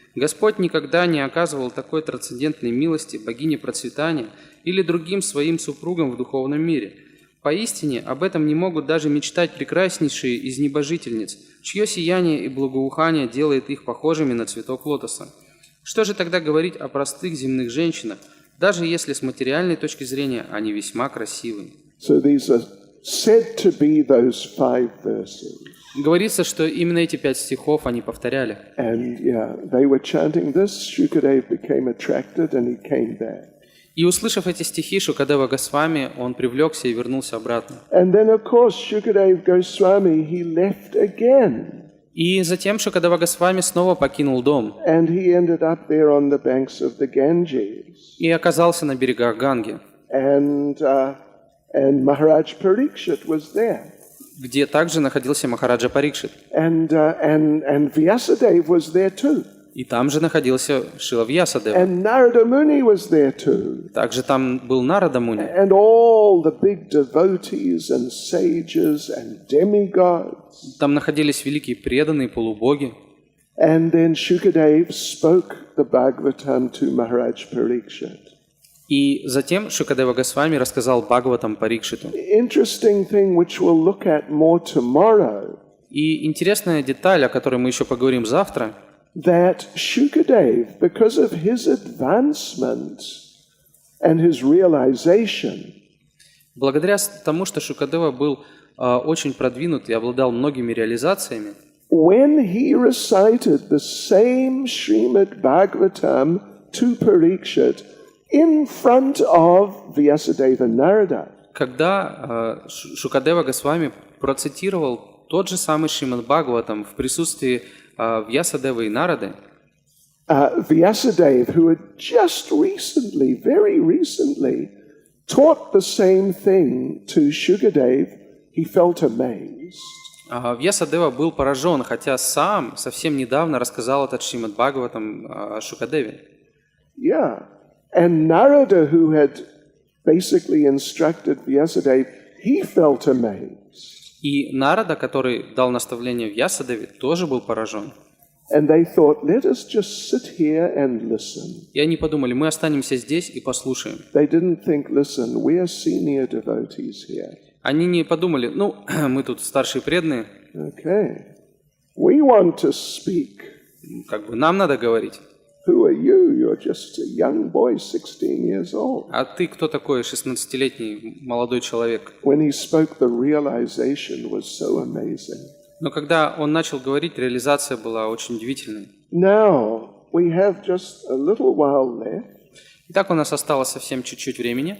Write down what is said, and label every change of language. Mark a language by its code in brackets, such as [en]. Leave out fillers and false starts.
[ru] Господь никогда не оказывал такой трансцендентной милости богине процветания или другим своим супругам в духовном мире. Поистине, об этом не могут даже мечтать прекраснейшие из небожительниц, чье сияние и благоухание делает их похожими на цветок лотоса. Что же тогда говорить о простых земных женщинах, даже если с материальной точки зрения они весьма красивы? [en] So these are said to be those 5 verses. [ru] Говорится, что именно эти 5 стихов они повторяли. [en] And yeah, they were chanting this. Shukadeva became attracted and he came back. [ru] И услышав эти стихи Шукадева Госвами, он привлекся и вернулся обратно. [en] And then, of course, Shukadeva Goswami, he left again. [ru] И затем Шукадева Госвами снова покинул дом. [en] And he ended up there on the banks of the Ganges. [ru] И оказался на берегах Ганги. [en] And Maharaj Parikshit was there. [ru] Где также находился Махараджа Парикшит. [en] And Vyasadeva was there too. [ru] И там же находился Шила Вьясадева. [en] And Narada Muni was there too. [ru] Также там был Нарада Муни. [en] And all the big devotees and sages and demigods. [ru] Там находились великие преданные полубоги. [en] And then Shukadeva spoke the Bhagavatam to Maharaj Parikshit. [ru] И затем Шукадева Госвами рассказал Бхагаватам Парикшиту. [en] Interesting thing which we'll look at more tomorrow. [ru] И интересная деталь, о которой мы еще поговорим завтра, [en] that Shukadeva, because of his advancement and his realization, [ru] благодаря тому, что Шукадева был очень продвинут и обладал многими реализациями, [en] when he recited the same Shrimad Bhagavatam to Parikshit in front of Vyasadeva Narada, [ru] когда Шукадева Госвами процитировал тот же самый Шримад Бхагаватам в присутствии Вьясадевы и Нарады, [en] Vyasadeva, who had just recently, very recently, taught the same thing to Shukadeva, he felt amazed. [ru] Вьясадева был поражен, хотя сам совсем недавно рассказал этот Шримад Бхагаватам Шукадеве. [en] Yeah. And Narada, who had basically instructed Vyasadeva, he felt amazed. [ru] И Нарада, который дал наставление Вьясадеве, тоже был поражен. [en] And they thought, let us just sit here and listen. [ru] И они подумали, мы останемся здесь и послушаем. [en] They didn't think, listen, we are senior devotees here. [ru] Они не подумали, мы тут старшие преданные. [en] Okay. We want to speak. [ru] Нам надо говорить. [en] Who are you? You're just a young boy, 16 years old. [ru] А ты кто такой, 16-летний молодой человек? [en] When he spoke, the realization was so amazing. [ru] Но когда он начал говорить, реализация была очень удивительной. [en] Now, we have just a little while left. [ru] Итак, у нас осталось совсем чуть-чуть времени.